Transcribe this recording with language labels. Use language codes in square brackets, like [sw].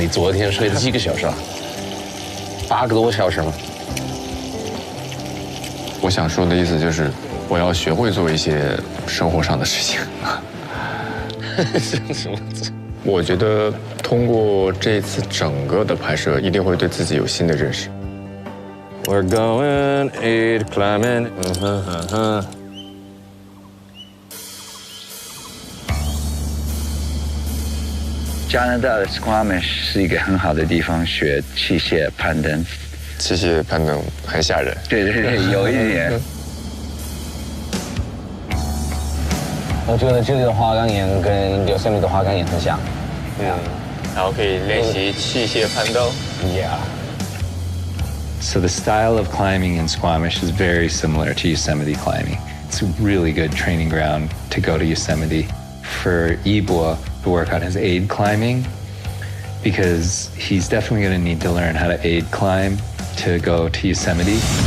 [zh] 你昨天睡了几个小时啊？8个多小时吗？我想说的意思就是，我要学会做一些生活上的事情。什么？我觉得通过这次整个的拍摄，一定会对自己有新的认识。 [en] We're going aid climbing. [zh] 加拿大的 Squamish 是一个很好的地方学器械攀登。器械攀登很吓人。对对对，有一点。我觉得这里的花岗岩跟Yosemite的花岗岩很像。然后可以练习器械攀登。 [en] Yeah. So the style of climbing in Squamish is very similar to Yosemite climbing. It's a really good training ground to go to Yosemite. For Yibua, the workout is aid climbing because he's definitely going to need to learn how to aid climb to go to Yosemite.